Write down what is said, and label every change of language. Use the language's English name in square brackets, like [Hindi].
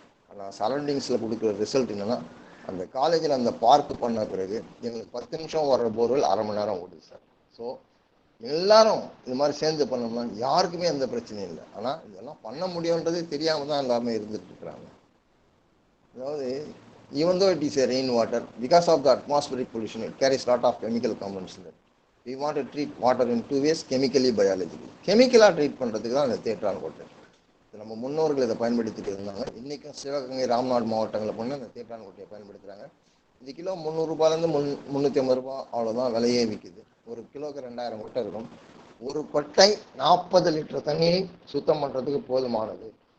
[Tamil] ஆனால் சரௌண்டிங்ஸில் கொடுக்குற ரிசல்ட் என்னென்னா, அந்த காலேஜில் அந்த பார்க்கு பண்ண பிறகு எங்களுக்கு 10 நிமிஷம் வர்ற போர்வெல் 1/2 மணி நேரம் ஓடுது சார். ஸோ எல்லாரும் இது மாதிரி சேர்ந்து பண்ணோம்னா யாருக்குமே எந்த பிரச்சனையும் இல்லை. ஆனால் இதெல்லாம் பண்ண முடியுன்றது தெரியாமல் தான் எல்லாமே இருந்துட்டு இருக்கிறாங்க. [English] அதாவது even though it is a rain water, because of the atmospheric pollution, it carries lot of chemical components in it. We want to treat water in 2 ways, chemically, biologically. [Tamil] கெமிக்கலாக treat பண்ணுறதுக்கு தான் இந்த தேற்றான் கோட்டை. நம்ம முன்னோர்கள் இதை பயன்படுத்திட்டு இருந்தாங்க. இன்றைக்கும் சிவகங்கை, ராம்நாடு மாவட்டங்களில் போனால் இந்த தேற்றான் கோட்டையை பயன்படுத்துகிறாங்க. இது கிலோ 300 ரூபாயிலேருந்து 350 ரூபா அவ்வளோதான் விலையே விற்குது. ஒரு கிலோக்கு 2000 கொட்டை இருக்கும். ஒரு கொட்டை 40 லிட்டர் தண்ணியை சுத்தம் பண்ணுறதுக்கு போதுமானது.